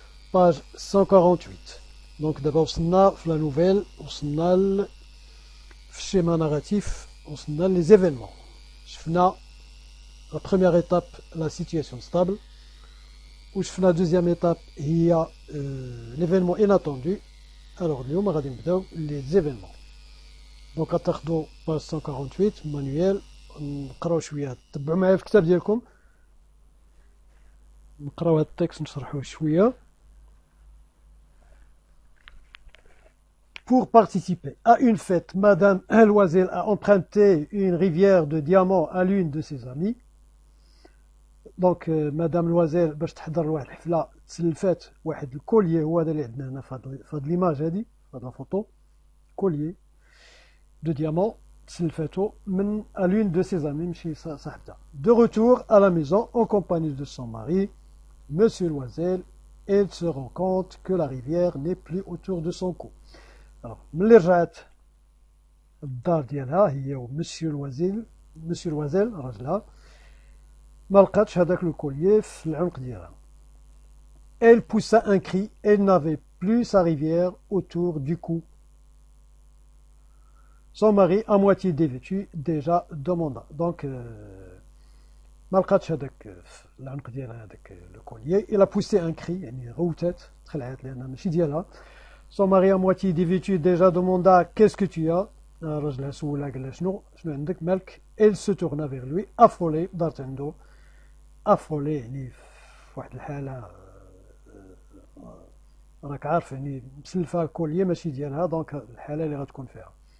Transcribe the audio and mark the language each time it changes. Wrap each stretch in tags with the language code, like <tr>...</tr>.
<fr>Page 148. Donc d'abord,</fr> <ar>وصلنا في</ar> <fr>la nouvelle,</fr> <ar>وصلنا</ar> <fr>في schéma narratif, وصلنا les événements.</fr> <ar>شفنا</ar> <fr>la première étape, la situation stable.</fr> <ar>وشفنا</ar> <fr>la deuxième étape,</fr> <ar>هي</ar> <fr>l'événement inattendu. Alors</fr> <ar>اليوم غادي نبداو</ar> <fr>les événements.</fr> <ar>دونك غتاخدو باج 148 مانويال نقراو شويه تبعوا معايا في الكتاب ديالكم نقراو هاد التكست نشرحوه شويه.</ar> <fr>Pour participer à une fête, Madame Loisel a emprunté une rivière de diamants à l'une de ses amies.</fr> <ar>Donc Madame Loisel باش تحضر لواحد الحفله تسلفات واحد الكوليي هو هذا اللي عندنا هنا في هاد ليماج هادي في هاد الفوطو كوليي</ar> <fr>de diamants</fr> <ar>تسلفاتو من</ar> <fr>à l'une de ses amies</fr> <ar>مشي صاحبتها.</ar> <fr>De retour à la maison en compagnie de son mari Monsieur Loisel, elle se rend compte que la rivière n'est plus autour de son cou.</fr> <ar>Alors ملي رجعت الدار ديالها هي ومسيو لوازيل راجلها ما لقاتش هذاك لو كوليي في العنق ديالها.</ar> <fr>Elle poussa un cri, elle n'avait plus sa rivière autour du cou. Son mari, à moitié dévêtu, déjà demanda.</fr> <ar>Donc, ما لقاتش هذاك العنق ديالها هذاك لو كوليي.</ar> <fr>Il a poussé un cri,</fr> <ar>يعني غوتات تخلعات لأنها ماشي ديالها.</ar> <fr>Son mari, à moitié dévêtu, déjà demanda qu'est-ce que tu as.</fr> <ar>راجلها سولها قال لها شنو عندك مالك.</ar> <fr>Elle se tourna vers lui, affolée,</fr> <ar>دارت عنده affolée يعني في واحد الحالة راك عارف يعني مسلفة كوليي ماشي ديالها دونك الحالة اللي غتكون فيها.</ar>